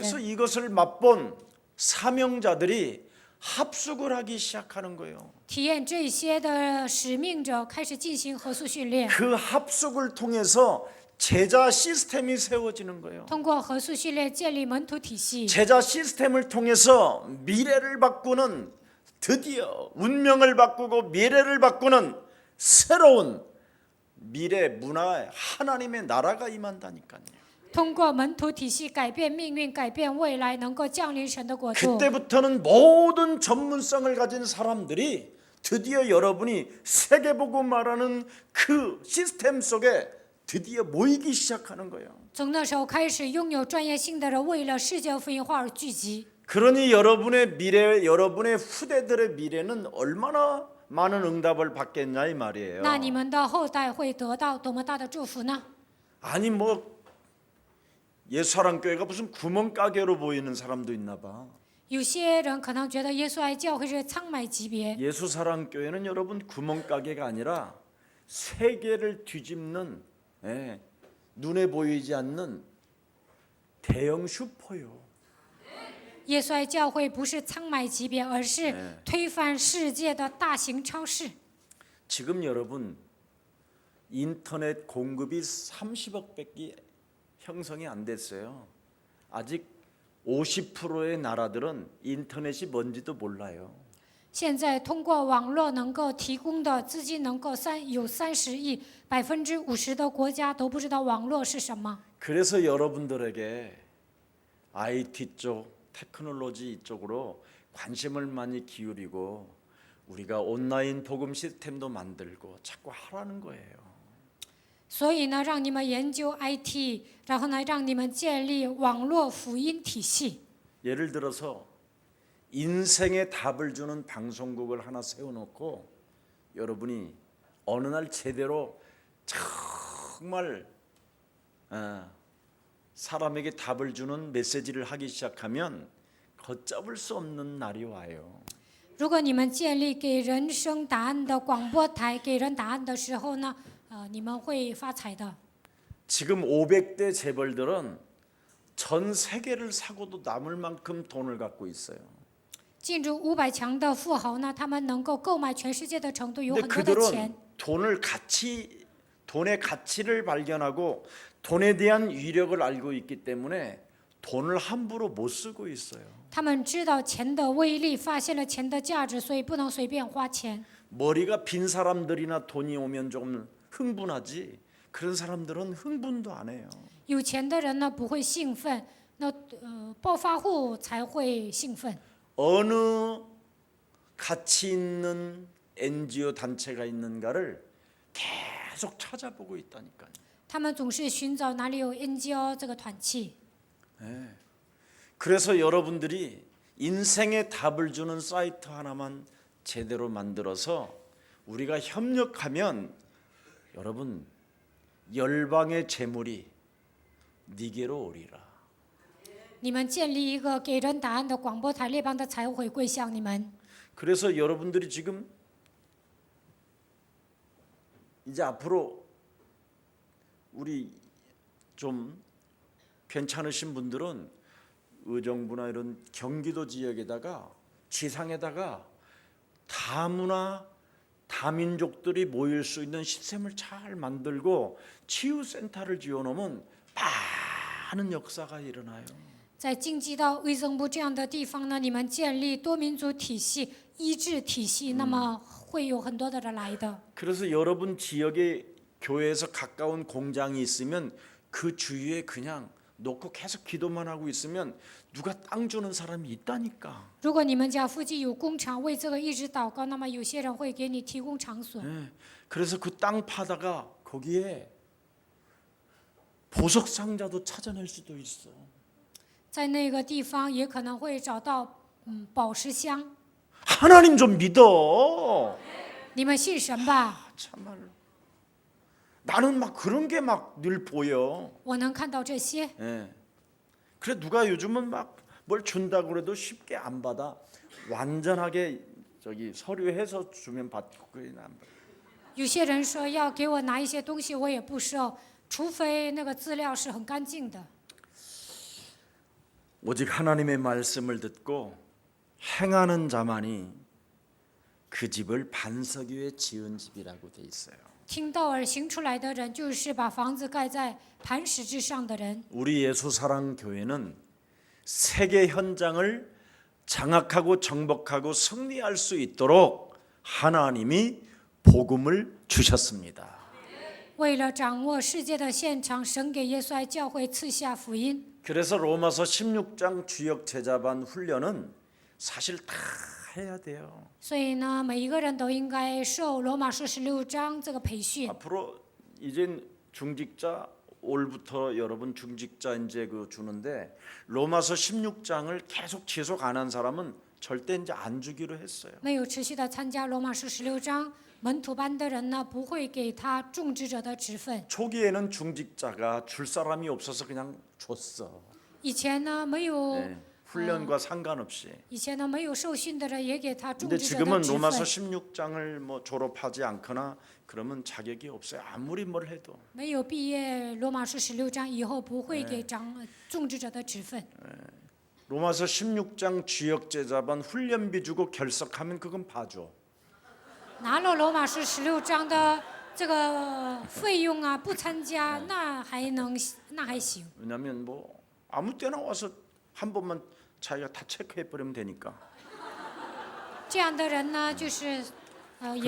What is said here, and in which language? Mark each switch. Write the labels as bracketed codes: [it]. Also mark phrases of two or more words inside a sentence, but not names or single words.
[ko] 그래서 [zh] 人。 [ko] 이것을 맛본 사명자들이 합숙을 하기 시작하는 거예요. [zh] 体验这些的使命者开始进行合宿训练， [ko] 그 합숙을 통해서 제자 시스템이 세워지는 거예요. [zh] 通过合宿训练建立门徒体系， [ko] 제자 시스템을 통해서 미래를 바꾸는, 드디어 운명을 바꾸고 미래를 바꾸는 새로운 미래 문화에 하나님의 나라가 임한다니까요. [zh] 通过门徒体系改变命运，改变未来，能够降临神的国度。 [ko] 그때부터는 모든 전문성을 가진 사람들이 드디어 여러분이 세계보고 말하는 그 시스템 속에 드디어 모이기 시작하는 거예요. [zh] 从那时候开始，拥有专业性的人为了世界福音化而聚集。 [ko] 그러니 여러분의 미래, 여러분의 후대들의 미래는 얼마나 많은 응답을 받겠냐 이 말이에요. [zh] 那你们的后代会得到多么大的祝福呢？ [ko] 아니 뭐 예수사랑교회가 무슨 구멍가게로 보이는 사람도 있나 봐. [zh] 有些人可能觉得耶稣爱教会是仓买级别， [ko] 예수사랑교회는 여러분 구멍가게가 아니라 세계를 뒤집는 눈에 보이지 않는 대형 슈퍼요. [zh] 耶稣爱教会不是仓买级别，而是推翻世界的大型超市。 [ko] 지금 여러분 인터넷 공급이 30억 밖에 형성이 안 됐어요. 아직 50%의 나라들은 인터넷이 뭔지도 몰라요. [zh] 现在通过网络能够提供的资金能够有30亿，50%的国家都不知道网络是什么。 [ko] 그래서 여러분들에게 IT 쪽, 테크놀로지 이쪽으로 관심을 많이 기울이고 우리가 온라인 복음 시스템도 만들고 자꾸 하라는 거예요. [zh] 所以呢，让你们研究 IT， 然后呢，让你们建立网络福音体系。 [ko] 예를 들어서 인생의 답을 주는 방송국을 하나 세워놓고 여러분이 어느 날 제대로 정말 사람에게 답을 주는 메시지를 하기 시작하면 걷잡을 수 없는 날이 와요. [zh] 如果你们建立给人生答案的广播台，给人答案的时候呢，你们会发财的。 [ko] 지금 500대 재벌들은 전 세계를 사고도 남을 만큼 돈을 갖고 있어요. [zh] 进入500强的富豪呢，他们能够购买全世界的程度有 [ko] 근데 [zh] 很多的钱。 [ko] 그들은 돈의 가치를 발견하고 돈에 대한 위력을 알고 있기 때문에 돈을 함부로 못 쓰고 있어요. [zh] 他们知道钱的威力，发现了钱的价值，所以不能随便花钱。 [ko] 머리가 빈 사람들이나 돈이 오면 좀 흥분하지. 그런 사람들은 흥분도 안 해요. [zh] 有钱的人呢不会兴奋，那暴发户才会兴奋。 [ko] 어느 가치 있는 NGO 단체가 있는가를 계속 찾아보고 있다니까요. [zh] 他们总是寻找哪里有 NGO 这个团契。 [ko] 그래서 여러분들이 인생의 답을 주는 사이트 하나만 제대로 만들어서 우리가 협력하면 여러분 열방의 재물이 니게로 오리라. [zh] 你们建立一个给人答案的广播台，列邦的财物会归向你们。 [ko] 그래서 여러분들이 지금 이제 앞으로 우리 좀 괜찮으신 분들은 의정부나 이런 경기도 지역에다가 지상에다가 다문화 다민족들이 모일 수 있는 시스템을 잘 만들고 치유센터를 지어놓으면 많은 역사가 일어나요. [zh] 在京畿道、卫生部这样的地方呢，你们建立多民族体系、医治体系，那么会有很多的人来的。 [ko] 그래서 여러분 지역에 교회에서 가까운 공장이 있으면 그 주위에 그냥 놓고 계속 기도만 하고 있으면 누가 땅 주는 사람이 있다니까. [zh] 如果你们家附近有工厂，为这个一直祷告，那么有些人会给你提供场所。 [ko] 그래서 그 땅 파다가 거기에 보석 상자도 찾아낼 수도 있어. [zh] 在那个地方也可能会找到宝石箱。 [ko] 하나님 좀 믿어. [zh] 你们信神吧， [ko] 참말로. 나는 막 그런 게 막 늘 보여. [zh] 我能看到这些。 [ko] 예. 그래 누가 요즘은 막 뭘 준다고 그래도 쉽게 안 받아. 완전하게 저기 서류해서 주면 받고 그냥 안 받아. [zh] 有些人说要给我拿一些东西，我也不收，除非那个资料是很干净的。 [ko] 오직 하나님의 말씀을 듣고 행하는 자만이 그 집을 반석 위에 지은 집이라고 돼 있어요. [zh] 听道而行出来的人，就是把房子盖在磐石之上的人。 [ko] 우리 예수사랑 교회는 세계 현장을 장악하고 정복하고 승리할 수 있도록 하나님이 복음을 주셨습니다. [zh] 为了掌握世界的现场，神给耶稣爱教会赐下福音。 [ko] 그래서 로마서 16장 주역 제자반 훈련은 사실 다 해야 돼요. [zh] 所以呢，每一个人都应该受罗马书16章这个培训。 [ko] 앞으로 이젠 중직자 올부터 여러분 중직자 이제 그 주는데 로마서 16장을 계속 지속 안 한 사람은 절대 이제 안 주기로 했어요. [zh] 没有持续的参加罗马书16章门徒班的人呢，不会给他种植者的职分。 [ko] 초기에는 중직자가 줄 사람이 없어서 그냥 줬어. [zh] 以前呢，没有 [ko] 네, 훈련과 상관없이. [zh] 以前呢没有受训的人也给他种 [ko] 근데 [zh] 植者的 [ko] 지금은 [zh] 职 [ko] 로마서 [zh] 分。 [ko] 16장을 뭐 졸업하지 않거나 그러면 자격이 없어요. 아무리 뭘 해도. [zh] 没有毕业罗马书16章以后，不会给种植者的职分。 [ko] 로마서 16장 주역 제자반 훈련비 주고 결석하면 그건 봐줘. [zh] 拿了罗马书16章的这个费用啊，不参加那还行。 [ko] 왜냐하면 뭐 아무 때나 와서 한 번만 자기가 다 체크해 버리면 되니까. [zh] 这样的人呢，就是也